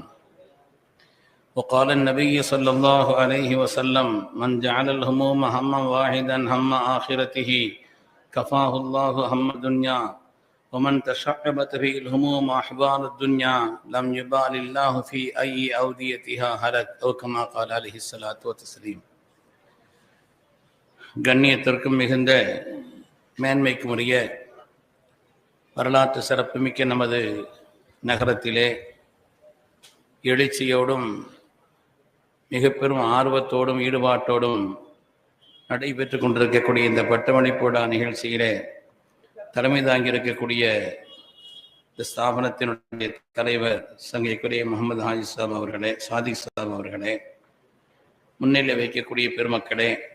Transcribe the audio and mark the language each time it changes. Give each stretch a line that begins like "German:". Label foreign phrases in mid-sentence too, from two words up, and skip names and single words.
Arabic: وقال النبي صلى الله عليه وسلم من جعل الهموم هما واحدا هم آخرته كفاه الله هم الدنيا ومن تشعبت به الهموم أحبال الدنيا لم يبال الله في أي أوديتها هلك أو كما قال عليه الصلاة والتسليم.
Tamil: கண்ணியத்திற்கும் மிகுந்த மேன்மைக்கும் உரிய வரலாற்று சிறப்புமிக்க நமது நகரத்திலே எழுச்சியோடும் மிக பெரும் ஆர்வத்தோடும் ஈடுபாட்டோடும் நடைபெற்று கொண்டிருக்கக்கூடிய இந்த பட்டமளிப்பு விழா நிகழ்ச்சியிலே தலைமை தாங்கியிருக்கக்கூடிய இந்த ஸ்தாபனத்தினுடைய தலைவர் சங்கைக்குரிய முகமது ஹாஜி சாப் அவர்களே, சாதிக் சாப் அவர்களே, முன்னிலை வைக்கக்கூடிய பெருமக்களே,